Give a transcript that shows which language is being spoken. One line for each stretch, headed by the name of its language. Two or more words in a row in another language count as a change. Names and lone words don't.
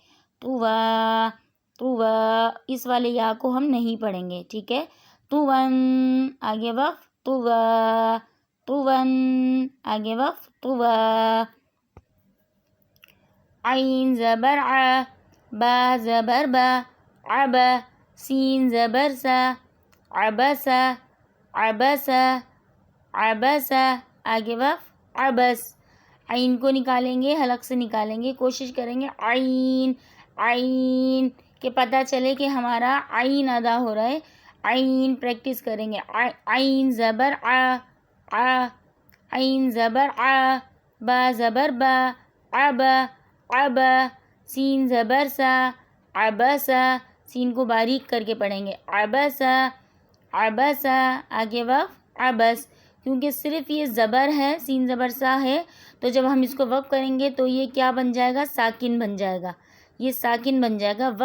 Urdu: طوا، طوا، اس والے یا کو ہم نہیں پڑھیں گے. ٹھیک ہے. طون، آگے وقف، طوا، طون، آگے وقف، طوا. عین زبر ع، با زبر با، عبا، سین زبر سا، عبسا، عبسا، عبسا، آگے وقف، عبس. عین کو نکالیں گے، حلق سے نکالیں گے، کوشش کریں گے عین، عین کہ پتہ چلے کہ ہمارا عین ادا ہو رہا ہے. عین پریکٹس کریں گے. عین زبر ع، ع، عین زبر ع، با زبر با، عبا، عبا، سین زبر سا، عبسا، سین کو باریک کر کے پڑھیں گے. عبسا، عبسا، آگے وقف، عبس. کیونکہ صرف یہ زبر ہے، سین زبر سا ہے، تو جب ہم اس کو وقف کریں گے تو یہ کیا بن جائے گا؟ ساکن بن جائے گا. یہ ساکن بن جائے گا.